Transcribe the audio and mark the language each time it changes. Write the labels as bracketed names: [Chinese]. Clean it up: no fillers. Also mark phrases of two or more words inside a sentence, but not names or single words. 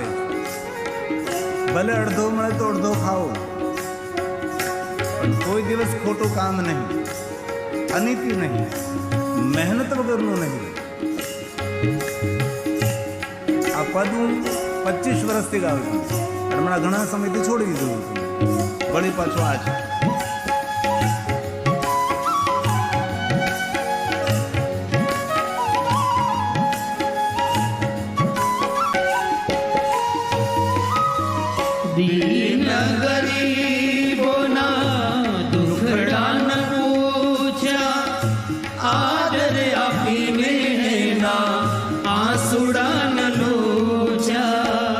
[Gujarati] ભલે અડધો મળે તો અડધો ખાઓ, પણ કોઈ દિવસ ખોટું કામ નહીં, અનિતિ નહીં, મહેનત વગરનું નહીં. આ પદ હું 25 વર્ષથી ગાઉં છું, હમણાં ઘણા સમયથી છોડી દીધું હતું. વળી પાછું આ છે. દીન ગરીબોના દુખડા ન પૂછા, આદર આપીને ના આંસુડા ન લોચા.